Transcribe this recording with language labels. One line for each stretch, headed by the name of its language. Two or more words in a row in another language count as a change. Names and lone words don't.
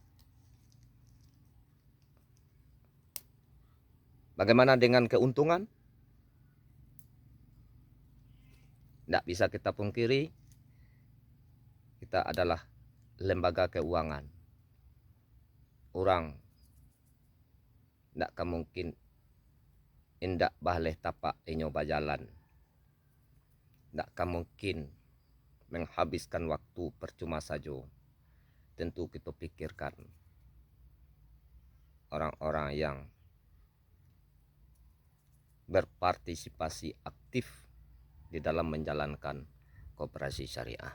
Indonesian: Bagaimana dengan keuntungan? Tidak bisa kita pungkiri, kita adalah lembaga keuangan.
Minangkabau: Orang tidak mungkin indak bahleh tapak inyo bajalan.
Indonesian: Tidak mungkin menghabiskan waktu percuma saja. Tentu kita pikirkan orang-orang yang berpartisipasi aktif di dalam menjalankan koperasi syariah.